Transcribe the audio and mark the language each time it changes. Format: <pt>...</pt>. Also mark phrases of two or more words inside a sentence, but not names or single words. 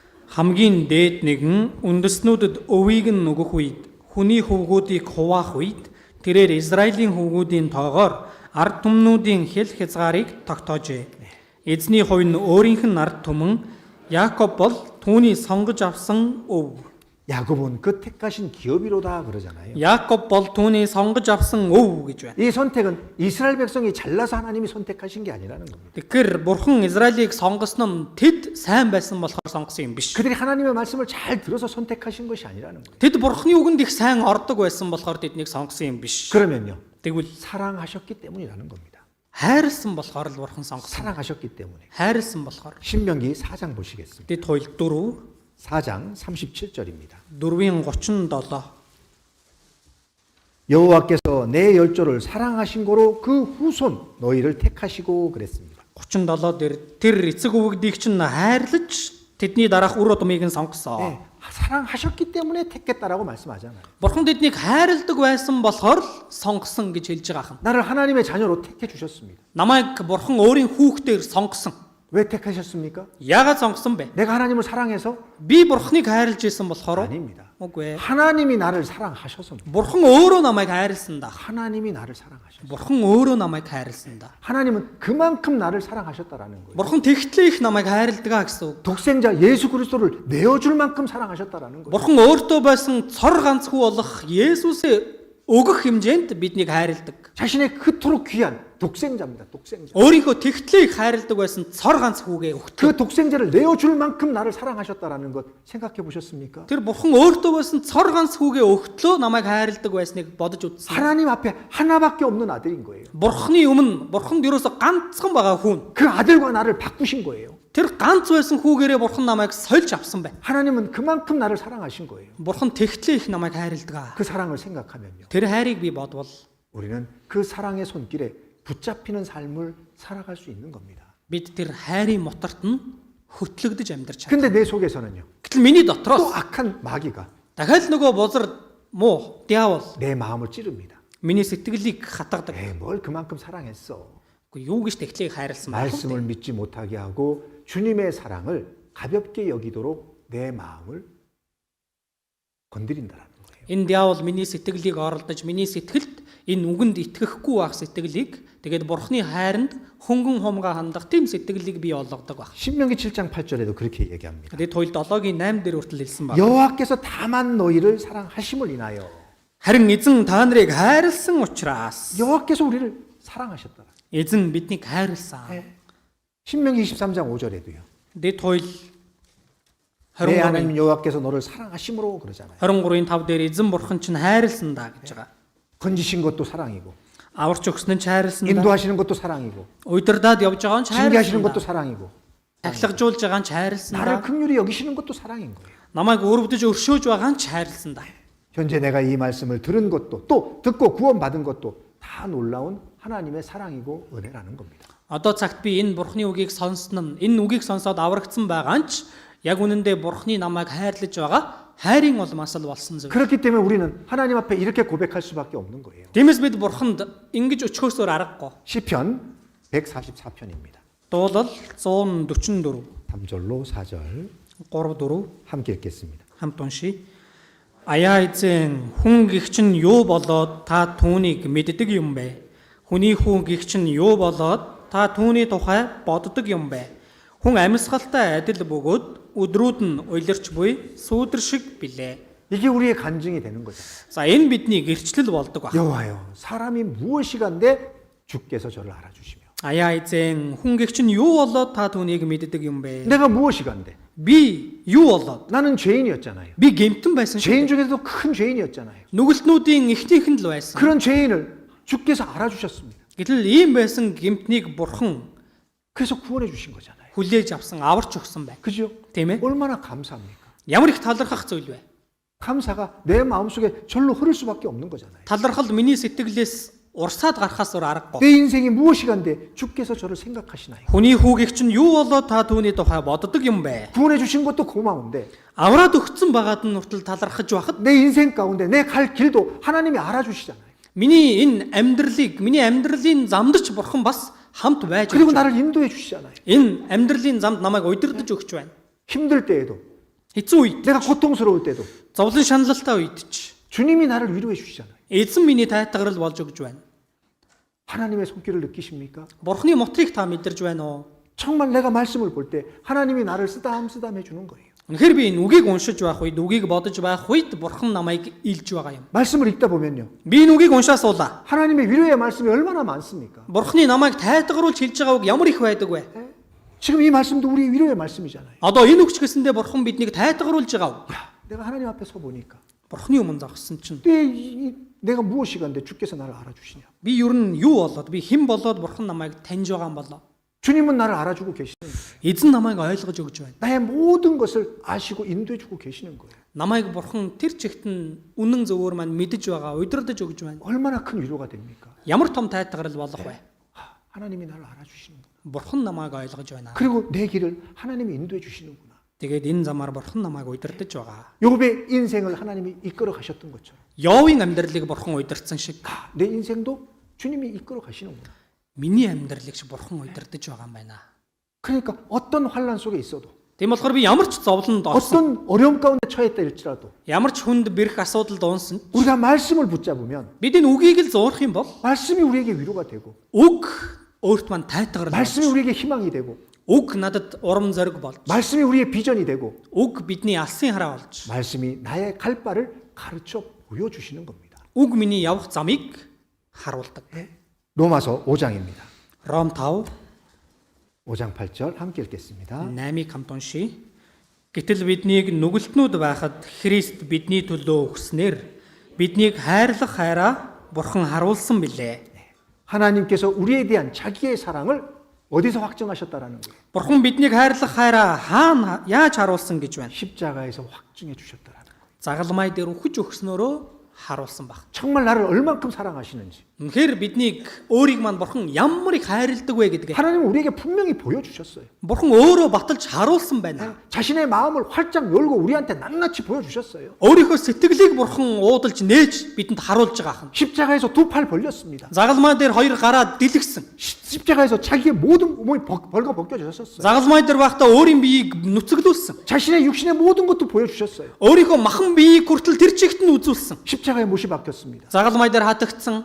<mn>хамгийн дээд нэгэн үндэстнүүдэд өвийг нь нөгөх үед хүний хөвгүүдийг хуваах үед тэрээр Израилийн хөвгүүдийн тоогоор ард түмнүүдийн хэл хязгаарыг тогтоожээ. Эзний хувь нь өөрийнх нь ард түмэн Яаков бол түүний сонгож авсан өв.</mn> <ko>야곱은 그 택하신 기업이로다 그러잖아요.</ko> <mn>Яаков бол түүний сонгож авсан өв гэж байна.</mn> <ko>이 선택은 이스라엘 백성이 잘나서 하나님이 선택하신 게 아니라는 겁니다.</ko> <mn>Тэгэхээр бурхан Израилийг сонгосон нь тэд сайн байсан болохоор сонгосон юм биш.</mn> <ko>그들이 하나님의 말씀을 잘 들어서 선택하신 것이 아니라는 거예요.</ko> <mn>Тэд бурханы үгэнд их сайн ордог байсан болохоор тэднийг сонгосон юм биш.</mn> <ko>그러면요.</ko> <mn>Тэгвэл</mn> <ko>사랑하셨기 때문이라는 겁니다.</ko> <mn>хайрлсан болохоор л бурхан сонгосон.</mn> <ko>사랑하셨기 때문에.</ko> <mn>хайрлсан болохоор.</mn> <ko>신명기 4장 보시겠습니다.</ko> <mn>Тэд хоёул</mn> <ko>4장 37절입니다.</ko> <mn>4:37</mn> <ko>여호와께서 내 열조를 사랑하신 고로 그 후손 너희를 택하시고 그랬습니다.</ko> <mn>37 дээр тэр эцэг өвгдийг чинь хайрлаж тэдний дараах үр удмыг нь сонгосон.</mn> <ko>네, 사랑하셨기 때문에 택했다라고 말씀하잖아요.</ko> <mn>Бурхан тэднийг хайрладаг байсан болохоор л сонгосон гэж хэлж байгаа юм.</mn> <ko>나를 하나님의 자녀로 택해 주셨습니다.</ko> <mn>Намайг бурхан өөрийн хүүхдээр сонгосон.</mn> <ko>왜 택하셨습니까?</ko> <mn>Яагаад сонгосон бэ?</mn> <ko>내가 하나님을 사랑해서?</ko> <mn>Би бурханыг хайрлж исэн болохоор</mn> <ko>아닙니다.</ko> <mn>үгүй ээ.</mn> <ko>하나님이 나를 사랑하셔서.</ko> <mn>Бурхан өөрөө намайг хайрлсан да.</mn> <ko>하나님이 나를 사랑하셔서.</ko> <mn>Бурхан өөрөө намайг хайрлсан да.</mn> <ko>하나님은 그만큼 나를 사랑하셨다라는 거예요.</ko> <mn>Бурхан тэгтлээ их намайг хайрладаг гэсэн үг.</mn> <ko>독생자 예수 그리스도를 내어줄 만큼 사랑하셨다라는 거예요.</ko> <mn>Бурхан өөртөө байсан цор ганц хүү болох Есүсээ өгөх хэмжээнд биднийг хайрладаг.</mn> <ko>자신의 그토록 귀한 독생자입니다. 독생자.</ko> <mn>өөрийнхөө тэгтлээ их хайрладаг байсан цор ганц хүүгээ өгтлөө.</mn> <ko>그 독생자를 내어줄 만큼 나를 사랑하셨다라는 것 생각해 보셨습니까?</ko> <mn>Тэр бурхан өөртөө байсан цор ганц хүүгээ өгтлөө намайг хайрладаг байсныг бодож үзсэн.</mn> <ko>하나님 앞에 하나밖에 없는 아들인 거예요.</ko> <mn>Бурханы өмнө бурханд ерөөсө ганцхан байгаа хүн.</mn> <ko>그 아들과 나를 바꾸신 거예요.</ko> <mn>Тэр ганц байсан хүүгээрээ бурхан намайг сольж авсан бай.</mn> <ko>하나님은 그만큼 나를 사랑하신 거예요.</ko> <mn>Бурхан тэгтлээ их намайг хайрладаг.</mn> <ko>그 사랑을 생각하면요.</ko> <mn>Тэр хайрыг би бодвол</mn> <ko>우리는 그 사랑의 손길에 붙잡히는 삶을 살아갈 수 있는 겁니다.</ko> <mn>бид тэр хайрын моторт нь хөтлөгдөж амьдарч чадна.</mn> <ko>근데 내 속에서는요.</ko> <mn>Гэтэл миний</mn> <ko>또</ko> <mn>дотроос</mn> <ko>악한 마귀가</ko> <mn>дахиад нөгөө бузар муу диавол</mn> <ko>내 마음을 찌릅니다.</ko> <mn>миний сэтгэлийг хатгадаг.</mn> <ko>뭘 그만큼 사랑했어.</ko> <mn>Үгүй юу гэж тэгтлийг хайрлсан бэ?</mn> <ko>말씀을 믿지 못하게 하고 주님의 사랑을 가볍게 여기도록 내 마음을 건드린다라는 거예요.</ko> <mn>Энэ диавол миний сэтгэлийг оролдож миний сэтгэлд энэ үгэнд итгэхгүй байх сэтгэлийг тэгээд бурхны хайранд хөнгөн хумгаа хандах тийм сэтгэлийг бий болгодог баг.</mn> <ko>신명기 7장 8절에도 그렇게 얘기합니다.</ko> <mn>Тэгээд тойл 7-гийн 8 дээр хүртэл хэлсэн баг.</mn> <ko>여호와께서 다만 너희를 사랑하심을 인하여</ko> <mn>Харин эзэн та нарыг хайрлсан учраас</mn> <ko>여호와께서 우리를 사랑하셨다.</ko> <mn>эзэн биднийг хайрлсан.</mn> <ko>신명기 23장 5절에도요.</ko> <mn>Тэгээд тойл</mn> <ko>내</ko> <mn>23</mn> <ko>하나님 여호와께서 너를 사랑하심으로 그러잖아요.</ko> <mn>23-ийн 5 дээр эзэн бурхан чинь хайрлсан да гэж байгаа.</mn> <ko>건지신 것도 사랑이고</ko> <mn>Аварч өгсөн нь ч хайрлсан да.</mn> <ko>인도하시는 것도 사랑이고</ko> <mn>Удирдаад явж байгаа нь ч</mn> <ko>징계하시는</ko> <mn>хайрлсан</mn> <ko>것도</ko> <mn>да.</mn> <ko>사랑이고</ko> <mn>Тахилгажуулж байгаа нь ч хайрлсан</mn> <ko>나를</ko> <mn>да.</mn> <ko>긍휼히 여기시는 것도 사랑인 거예요.</ko> <mn>Намайг өрөвдөж өршөөж байгаа нь ч хайрлсан да.</mn> <ko>현재 내가 이 말씀을 들은 것도 또 듣고 구원받은 것도 다 놀라운 하나님의 사랑이고 은혜라는 겁니다.</ko> <mn>Одоо цагт би энэ бурхны үгийг сонсон нь энэ үгийг сонсоод аврагдсан байгаа нь ч яг үнэндээ бурхны намайг хайрлаж байгаа хайрын улмаас л болсон зүйл.</mn> <ko>그렇기 때문에 우리는 하나님 앞에 이렇게 고백할 수밖에 없는 거예요.</ko> <mn>Тиймээс бид бурханд ингэж өчгөөсөөр аргагүй.</mn> <ko>시편 144편입니다.</ko> <mn>Дуулал 144</mn> <ko>3절로 4절</ko> <mn>3-4</mn> <ko>함께 읽겠습니다.</ko> <mn>хамт уншия. Аяа эзэн хүн гихч нь юу болоод та түүнийг мэддэг юм бэ? Хүний хүн гихч нь юу болоод та түүний тухай боддог юм бэ? Хүн амьсгалтай адил бөгөөд өдрүүд нь уйларч буй сүүдэр шиг билээ.</mn> <ko>이게 우리의 간증이 되는 거죠.</ko> <mn>За энэ бидний гэрчлэл болдог баг.</mn> <ko>여호와여, 사람이 무엇이간데 주께서 저를 알아주시며.</ko> <mn>Аяа эзэн хүн гихч нь юу болоод та түүнийг мэддэг юм бэ?</mn> <ko>내가 무엇이간데?</ko> <mn>Би юу болоод?</mn> <ko>나는 죄인이었잖아요.</ko> <mn>Би гэмтэн байсан</mn> <ko>죄인</ko> <mn>шүү.</mn> <ko>중에서도 큰 죄인이었잖아요.</ko> <mn>Нүгэлтнүүдийн эхнийхэн л байсан.</mn> <ko>그런 죄인을 주께서 알아주셨습니다.</ko> <mn>Гэтэл ийм байсан гэмтнийг бурхан</mn> <ko>그래서 구원해 주신 거잖아요.</ko> <mn>хүлээж авсан, аварч өгсөн байна.</mn> <ko>그죠?</ko> <mn>Тийм ээ?</mn> <ko>얼마나 감사합니까?</ko> <mn>Ямар их талархах зүйл вэ?</mn> <ko>감사가 내 마음속에 절로 흐를 수밖에 없는 거잖아요.</ko> <mn>Талархал миний сэтгэлээс урсаад гарахаас өөр аргагүй.</mn> <ko>내 인생이 무엇이간데 주께서 저를 생각하시나요?</ko> <mn>Хүний хүүгийнх чинь юу болоод та түүний тухай боддог юм бэ?</mn> <ko>구원해 주신 것도 고마운데</ko> <mn>Авраад өгсөн байгаад нь хүртэл талархаж байхад</mn> <ko>내 인생 가운데 내 갈 길도 하나님이 알아주시잖아요.</ko> <mn>миний энэ миний амьдралын замдч бурхан бас хамт байж</mn> <ko>그리고</ko> <mn>байна.</mn> <ko>나를 인도해 주시잖아요.</ko> <mn>Энэ амьдралын замд намайг удирдах өгч байна.</mn> <ko>힘들 때에도</ko> <mn>Хэцүү үед,</mn> <ko>내가 고통스러울 때도</ko> <mn>зовлон шаналлалтай үед ч</mn> <ko>주님이 나를 위로해 주시잖아요.</ko> <mn>эзэн миний тайтгарал болж өгж байна.</mn> <ko>하나님의 손길을 느끼십니까?</ko> <mn>Бурхны мотрыг та мэдэрж байна уу?</mn> <ko>정말 내가 말씀을 볼 때 하나님이 나를 쓰담쓰담 해주는 거예요.</ko> <mn>Үнэхээр би энэ үгийг уншиж байх үед, үгийг бодож байх үед Бурхан намайг илж байгаа юм.</mn> <ko>말씀을 읽다 보면요.</ko> <mn>Би энэ үгийг уншаа суулаа.</mn> <ko>하나님의 위로의 말씀이 얼마나 많습니까?</ko> <mn>Бурхны намайг тайтгаруулж хэлж байгаа үг ямар их байдаг вэ?</mn> <ko>지금 이 말씀도 우리 위로의 말씀이잖아요.</ko> <mn>Одоо энэ үгч гэсэндээ Бурхан биднийг тайтгаруулж байгаа үг.</mn> <ko>야, 내가 하나님 앞에 서 보니까</ko> <mn>Бурхны өмнө зогссон чинь</mn> <ko>내가 무엇이가 근데 주께서 나를 알아주시냐?</ko> <mn>би юу н юу болоод би хэн болоод Бурхан намайг таньж байгаа юм болоо.</mn> <ko>주님은 나를 알아주고 계시는 거예요.</ko> <mn>Эзэн намайг ойлгож өгж байна.</mn> <ko>나의 모든 것을 아시고 인도해주고 계시는 거예요.</ko> <mn>Намайг Бурхан тэр чигт нь үнэн зөвөр маань мэдэж байгаа, удирдах өгж байна.</mn> <ko>얼마나 큰 위로가 됩니까?</ko> <mn>Ямар том тайтгарал болох вэ?</mn> <ko>하나님이 나를 알아주시는구나.</ko> <mn>Бурхан намайг ойлгож байна.</mn> <ko>그리고 내 길을 하나님이 인도해 주시는구나.</ko> <mn>Тэгээд энэ замаар Бурхан намайг удирдах байгаа.</mn> <ko>욥의 인생을 하나님이 이끌어 가셨던 것처럼</ko> <mn>Йовын амьдралыг Бурхан удирдсан шиг</mn> <ko>내 인생도 주님이 이끌어 가시는구나.</ko> <mn>миний амьдралыг ч Бурхан удирдах байгаа юм байна.</mn> <ko>그러니까 어떤 환란 속에 있어도</ko> <mn>Тийм болохоор би ямар ч зовлонд орсон,</mn> <ko>어떤 어려움 가운데 처했다 할지라도</ko> <mn>ямар ч хүнд бэрх асуудалд унсан</mn> <ko>우리가 말씀을 붙잡으면</ko> <mn>бид энэ үгийг л зуурах юм бол</mn> <ko>말씀이 우리에게 위로가 되고</ko> <mn>үг өөрт маань тайтгарал</mn> <ko>말씀이</ko> <mn>болж,</mn> <ko>우리에게 희망이 되고</ko> <mn>үг надад урам зориг болж,</mn> <ko>말씀이 우리의 비전이 되고</ko> <mn>үг бидний алсын хараа болж,</mn> <ko>말씀이 나의 갈 바를 가르쳐 보여주시는 겁니다.</ko> <mn>үг миний явах замыг харуулдаг.</mn> <ko>로마서 5장입니다.</ko> <mn>Ром 5</mn> <ko>5장 8절 함께 읽겠습니다.</ko> <mn>8-ыг хамт уншийе. Гэтэл биднийг нүгэлтнүүд байхад Христ бидний төлөө өгснээр биднийг хайрлах хайраа Бурхан харуулсан билээ.</mn> <ko>하나님께서 우리에 대한 자기의 사랑을 어디서 확증하셨다라는 거예요?</ko> <mn>Бурхан биднийг хайрлах хайраа хаана яаж харуулсан гэж байна?</mn> <ko>십자가에서 확증해 주셨다라는 거예요.</ko> <mn>Загалмай дээр үхэж өгснөөрөө харуулсан баг.</mn> <ko>정말 나를 얼만큼 사랑하시는지</ko> <mn>Үнэхээр биднийг өөрийг маань Бурхан ямар их хайрладаг вэ гэдгээ</mn> <ko>하나님은 우리에게 분명히 보여주셨어요.</ko> <mn>Бурхан өөрөө баталж харуулсан байна.</mn> <ko>자신의 마음을 활짝 열고 우리한테 낱낱이 보여주셨어요.</ko> <mn>Өөрийнхөө сэтгэлийг Бурхан уудалж нээж бидэнд харуулж байгаа хань.</mn> <ko>십자가에서 두 팔 벌렸습니다.</ko> <mn>Загалмай дээр хоёр гараа дэлгэсэн.</mn> <ko>십자가에서 자기의 모든 몸이 벌거 벗겨졌었어요.</ko> <mn>Загалмай дээр байхдаа өөрийн биеийг нүцгэлүүлсэн.</mn> <ko>자신의 육신의 모든 것도 보여주셨어요.</ko> <mn>Өөрийнхөө махан биеийг хүртэл тэр чигт нь үзүүлсэн.</mn> <ko>십자가에 못이 박혔습니다.</ko> <mn>Загалмай дээр хатагдсан</mn>